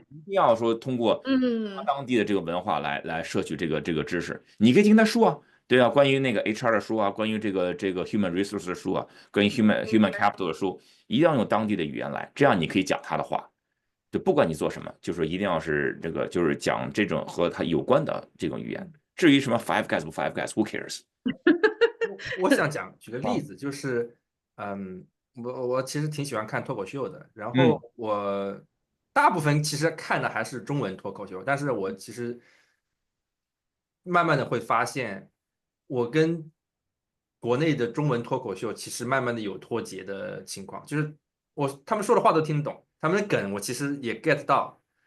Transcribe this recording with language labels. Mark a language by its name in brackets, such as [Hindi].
[Chinese] 一定要说通过当地的这个文化来摄取这个知识。你可以听他书啊，对啊，关于那个 HR 的书啊，关于这个 human resource 的书啊，关于 human capital 的书，一定要用当地的语言来，这样你可以讲他的话。就不管你做什么，就说一定要是就是讲这种和他有关的这种语言。至于什么 Five Guys 不 Five Guys， [English] Who cares？ [Chinese] 我想举个例子，就是我其实挺喜欢看脱口秀的，然嗯后我大部分其实看的还是中文脱口秀，但是我其实慢慢的会发现，我跟国内的中文脱口秀其实慢慢的有脱节的情况，就是他们说的话都听得懂，他们的梗我其实也 get 到，